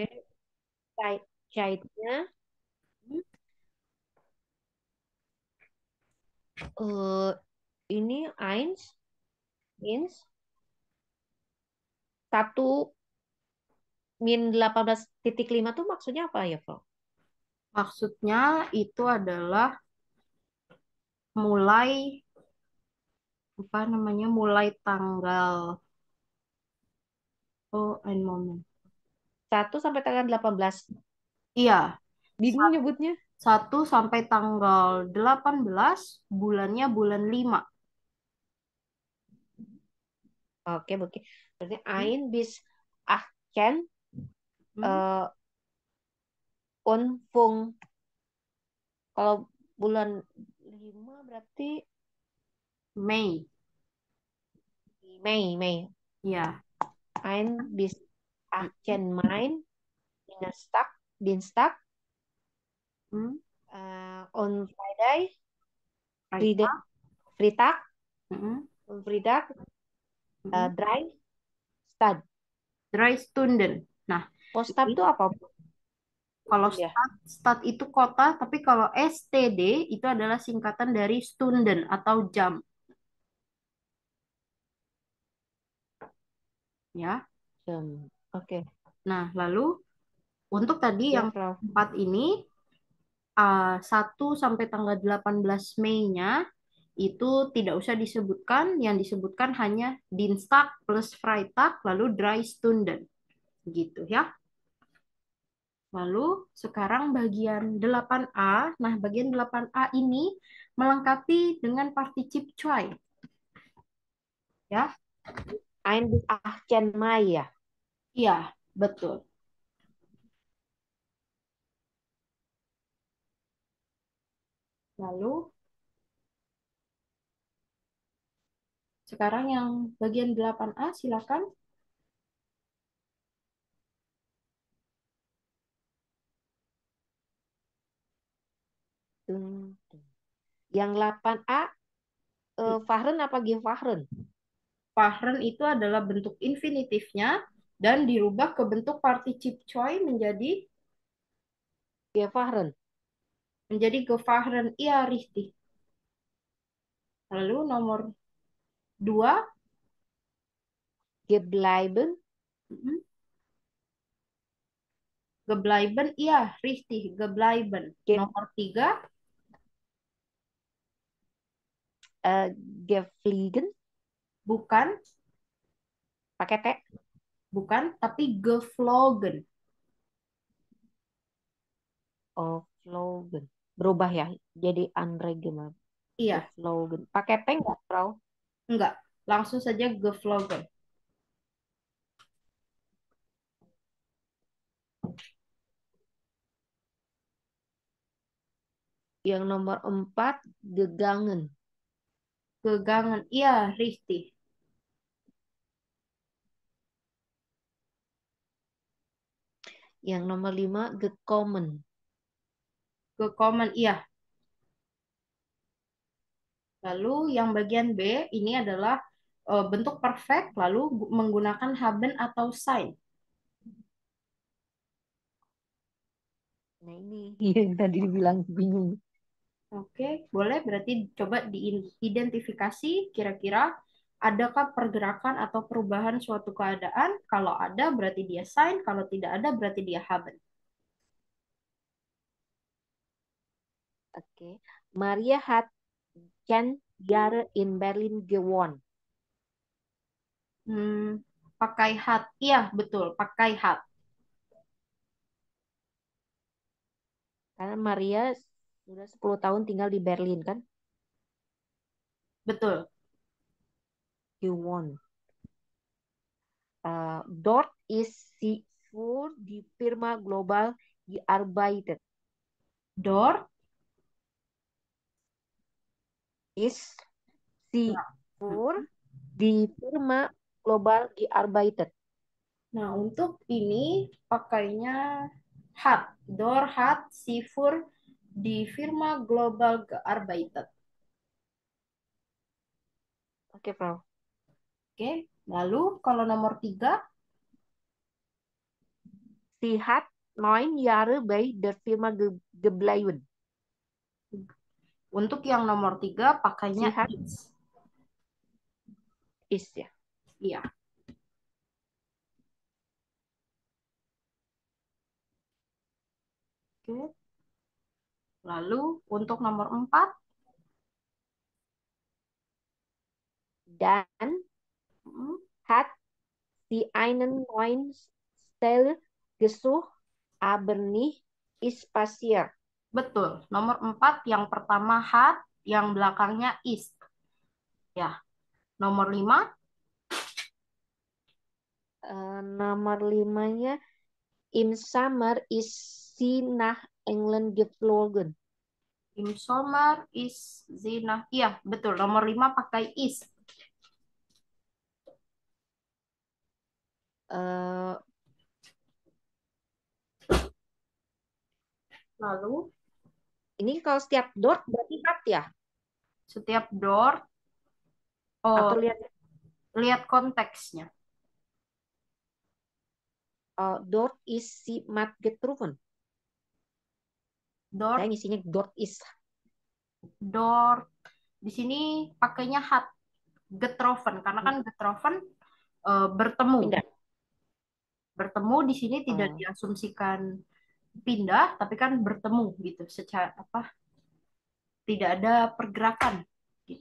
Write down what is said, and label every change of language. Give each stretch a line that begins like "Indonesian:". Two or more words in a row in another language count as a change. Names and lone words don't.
Indonesian: Cairnya ini eins 1 min 18.5 tuh maksudnya apa ya, Bro? Maksudnya itu adalah mulai apa namanya? Mulai tanggal,
German: oh, ein moment.
Indonesian: 1 sampai tanggal 18. Iya, Bingung nyebutnya. 1 sampai tanggal 18, bulannya bulan 5. Oke, oke.
German: Berarti ein bis 18 Unfung.
Indonesian: Kalau bulan 5 berarti Mei. Mei. Ya.
German: Ein bis 18 Mai. Dienstag.
English: On Friday.
German: Freitag. On Freitag. Drei Stunden.
Indonesian: Nah, Stad itu apa? kalau Ya. stad itu kota, tapi kalau STD itu adalah singkatan dari Stunden atau jam. Ya. Jam. Oke. Nah, lalu untuk tadi Ya, yang Frau. 4 ini 1 sampai tanggal 18 Mei-nya itu tidak usah disebutkan, yang disebutkan hanya
German: Dienstag plus Freitag
Indonesian: lalu
German: Drei Stunden.
Indonesian: Gitu ya. Lalu sekarang bagian 8A. Nah, bagian 8A ini melengkapi dengan
German: particip zwei.
Indonesian: Ya.
German: Ein bis 18 Mai ya.
Indonesian: Iya, betul. Lalu sekarang yang bagian 8A silakan. Yang 8A Fahren apa Gefahren? Fahren itu adalah bentuk infinitifnya dan dirubah ke bentuk
German: particip zwei
Indonesian: menjadi Gefahren. gefahren. Iya, richtig. Lalu nomor 2. Gebleiben. Gebleiben, iya, richtig, gebleiben. Nomor 3. Gefliegen. Bukan. Pakai T. Bukan, tapi geflogen. Oh, flogen. Berubah ya, jadi unregulated. Iya. Geflogen. Pakai T nggak, Frau? Enggak, langsung saja geflogen. Yang nomor 4, gegangen. Gegangen, iya, richtig. Yang nomor 5, gekommen. Gekommen, iya. Lalu yang bagian B ini adalah bentuk perfect lalu menggunakan haben atau sein. Nah ini yang tadi dibilang bingung. Oke, boleh berarti coba diidentifikasi kira-kira adakah pergerakan atau perubahan suatu keadaan? Kalau ada berarti dia sein, kalau tidak ada berarti dia haben. Oke.
German: Maria hat 10 Jahre in Berlin gewohnt.
Indonesian: Pakai hat. Iya, betul, pakai hat. Karena Maria sudah 10 tahun tinggal di Berlin kan? Betul. Gewohnt.
German: Dort ist sie für die Firma Global gearbeitet. Dort Ist sie
Indonesian: ya.
German: für die Firma Global gearbeitet.
Indonesian: Nah, untuk ini pakainya hat.
German: Dort hat sie für die Firma Global gearbeitet.
Indonesian: Oke, Frau. Oke, lalu kalau nomor 3,
German: Sie hat 9 Jahre bei der Firma gebleiben.
Indonesian: untuk yang nomor 3 pakainya
German: Sie hat
Indonesian: is. Ist ya. Iya. Oke. Lalu untuk nomor 4,
German: Dan hat sie einen neuen Stelle gesucht, aber nicht ist passiert.
Indonesian: betul. Nomor 4 yang pertama hat, yang belakangnya is. Ya. Nomor 5, Nomor 5-nya
German: im Sommer ist sie nach England geflogen. im Sommer is Zina.
Indonesian: Iya, betul. Nomor 5 pakai is. Lalu Ini kalau setiap dot berarti hat ya? setiap door Atau lihat konteksnya.
German: dort ist sie mat getroffen.
Indonesian: Door, Saya ngisinya
German: dort ist.
Indonesian: door di sini pakainya hat. Getroffen karena kan getroffen bertemu. Pindah. Bertemu di sini tidak diasumsikan pindah, tapi kan bertemu gitu. Secara apa? Tidak ada pergerakan gitu.